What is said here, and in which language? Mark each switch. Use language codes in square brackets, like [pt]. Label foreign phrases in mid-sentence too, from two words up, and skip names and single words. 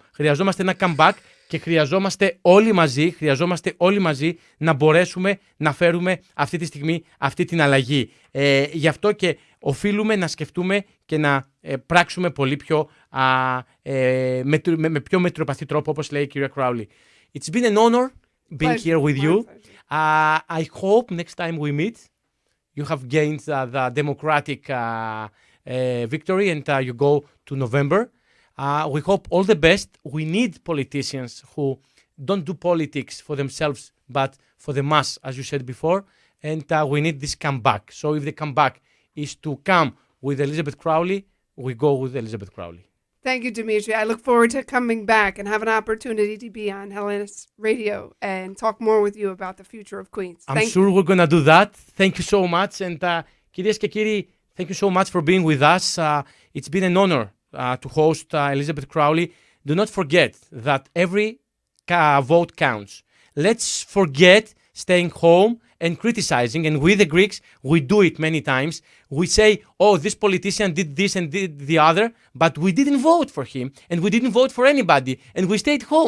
[el] Χρειαζόμαστε ένα comeback και χρειαζόμαστε όλοι μαζί να μπορέσουμε να φέρουμε αυτή τη στιγμή αυτή την αλλαγή. Γι' αυτό και οφείλουμε να σκεφτούμε και να πράξουμε πολύ πιο με πιο μετριοπαθή τρόπο, όπως λέει η κυρία Crowley. [en] It's been an honor being here with you. I hope next time we meet you have gained the democratic victory and you go to November. We hope all the best. We need politicians who don't do politics for themselves, but for the mass, as you said before. And we need this comeback. So if the comeback is to come with Elizabeth Crowley, we go with Elizabeth Crowley. Thank you, Dimitri. I look forward to coming back and have an opportunity to be on Hellenis Radio and talk more with you about the future of Queens. I'm sure we're going to do that. Thank you so much. And [el] κυρίες και κύριοι, [en] thank you so much for being with us. It's been an honor to host Elizabeth Crowley. Do not forget that every vote counts. Let's forget staying home and criticizing. And we, the Greeks, we do it many times. We say, oh, this politician did this and did the other, but we didn't vote for him and we didn't vote for anybody and we stayed home.